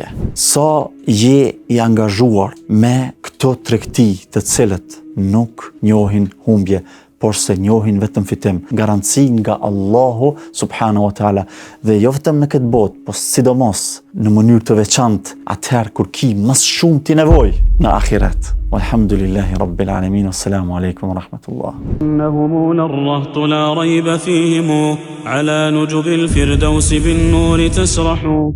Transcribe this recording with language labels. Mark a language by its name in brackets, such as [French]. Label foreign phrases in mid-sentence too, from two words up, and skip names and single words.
[Albanian] Sa je i angazhuar me këto tregti të cilët nuk njohin humbje, por se njohin vetëm fitim, garanci nga Allahu [Arabic] سبحانه وتعالى, [Albanian] dhe jo vetëm në këtë botë, po sidomos në mënyrë të veçantë atëherë kur ki mas shumë ti nevojë në ahiret. [Arabic] والحمد لله رب العالمين. السلام عليكم ورحمة الله. إنهم الرهط لا ريب فيهم على نجب الفردوس بالنور تسرح